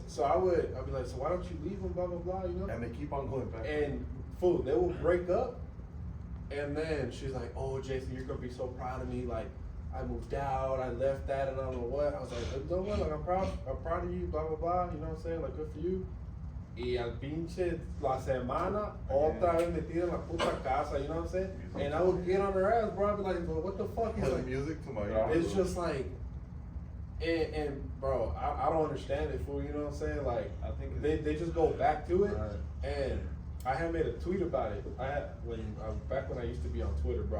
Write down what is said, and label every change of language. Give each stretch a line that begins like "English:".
English: So I'd be like, so why don't you leave him? Blah blah blah. You know. And they keep on going back. And fool, they will break up, and then she's like, "Oh, Jason, you're gonna be so proud of me. Like, I moved out, I left that, and I don't know what." I was like, "You know what? Like, I'm proud of you. Blah blah blah. You know what I'm saying? Like, good for you."
Spanish: Y al pinche la semana, otra vez metida en la puta casa.
English: You know what I'm saying? And I would get on her ass, bro. I'd be like, "Well, what the fuck?" He's Put like, music to my it's just like, And bro, I don't understand it, fool. You know what I'm saying? Like, I think they just go back to it. Right. And I had made a tweet about it. Back when I used to be on Twitter, bro.